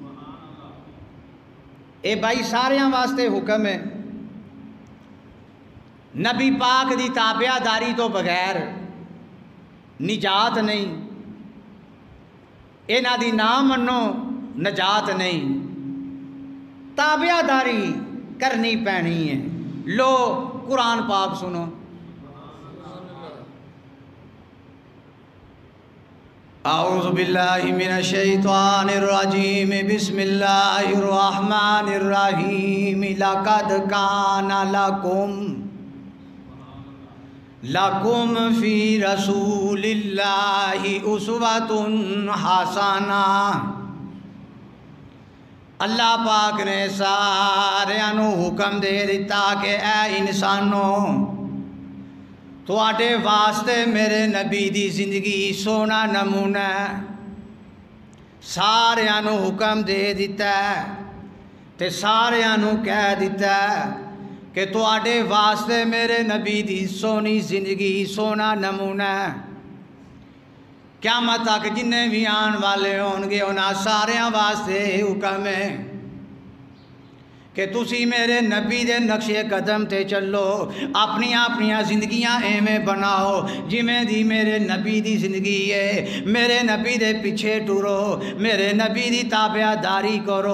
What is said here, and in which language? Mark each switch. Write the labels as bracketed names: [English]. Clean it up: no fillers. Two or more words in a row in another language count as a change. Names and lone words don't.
[Punjabi] اے بھائی ساریاں واسطے حکم ہے، نبی پاک دی تابعہ داری تو بغیر نجات نہیں، انہاں دی نہ منو نجات نہیں، تابعہ داری کرنی پینی ہے۔ لو قرآن پاک سنو، [Arabic] اعوذ باللہ من الشیطان الرجیم، بسم اللہ الرحمن الرحیم۔ لقد کان لکم فی رسول اللہ اسوۃ حسنہ۔ [Punjabi] اللہ پاک نے ساریاں نو حکم دے دیتا کہ اے انسانوں، تواڈے واسطے میرے نبی دی زندگی سونا نمونہ ہے۔ ساریاں نو حکم دے دیتا ہے تے ساریاں نو کہہ دیتا ہے کہ تواڈے واسطے میرے نبی دی سونی زندگی سونا نمونہ ہے۔ قیامت تک جننے بھی آن والے ہون گے انہاں ساریاں واسطے حکم ہے کہ تسی میرے نبی دے نقش قدم تے چلو، اپنی زندگیاں ایویں بناؤ جویں دی میرے نبی دی زندگی ہے، میرے نبی دے پیچھے ٹرو، میرے نبی دی تابعداری کرو۔